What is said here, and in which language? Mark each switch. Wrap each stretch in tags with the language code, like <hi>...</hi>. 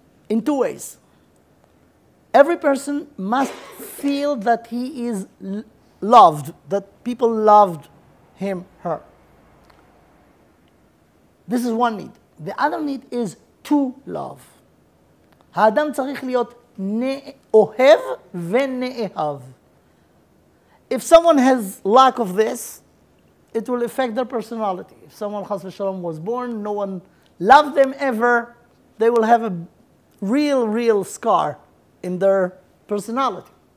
<en>In two ways. Every person must feel that he is loved, that people loved him, her. This is one need. The other need is to love.</en> <he>האדם צריך להיות אוהב ונאהב.</he> <en>If someone has lack of this, it will affect their personality. If someone, chas v'shalom, was born, no one loved them ever, they will have a real scar in their personality.</en>